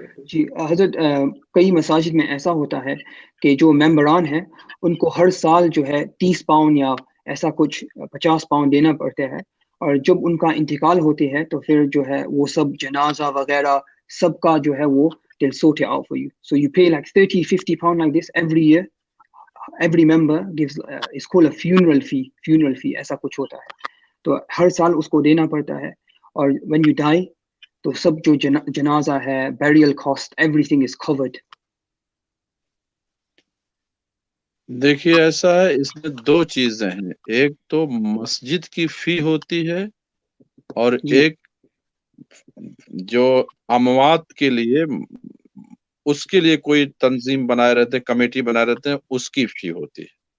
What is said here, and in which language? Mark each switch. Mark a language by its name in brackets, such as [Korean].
[Urdu] جی حضرت کئی مساجد میں ایسا ہوتا ہے کہ جو ممبران ہیں ان کو ہر سال جو ہے 30 پاؤنڈ یا ایسا کچھ 50 پاؤنڈ دینا پڑتا ہے, اور جب ان کا انتقال ہوتے ہے تو پھر جو ہے وہ سب جنازہ وغیرہ سب کا جو ہے وہ [English] they'll sort it out for you. So you pay like 30-50 pound like this every year. Every member gives it's called a funeral fee [Urdu] ایسا کچھ ہوتا ہے, تو ہر سال اس کو دینا پڑتا ہے. اور [English] when you die, [Urdu] تو سب جو جنازہ ہے, [English] burial cost, everything is covered. [Urdu] دیکھیے ایسا ہے, اس میں دو چیزیں ہیں, ایک تو مسجد کی فی ہوتی ہے اور ایک جو اموات کے لیے اس کے لیے کوئی تنظیم بنائے رہتے ہیں, کمیٹی بنائے رہتے ہیں, اس کی فی ہوتی ہے.